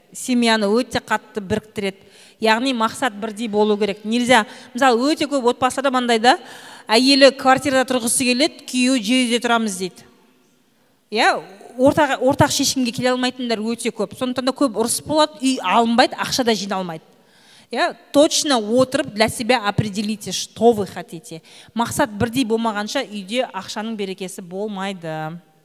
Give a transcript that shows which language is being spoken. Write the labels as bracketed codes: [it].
[kk] Семьяны өте қатты біріктіреді. Яғни мақсат бірдей болу керек. Нельзя. Мысалы, өте көп отбасыда маңдайда әйелі квартирада тұрғысы келеді, күйеуі жерде тұрамыз дейді. Ортақ шешімге келе алмайтындар өте көп. Сондықтан да көп ұрыс болады, үй алынбайды, ақша да жиналмайды. [ru] Точно отырып для себя определите, что вы хотите. [kk] Мақсат бірдей болмағанша үйде ақшаның берекесі болмайды.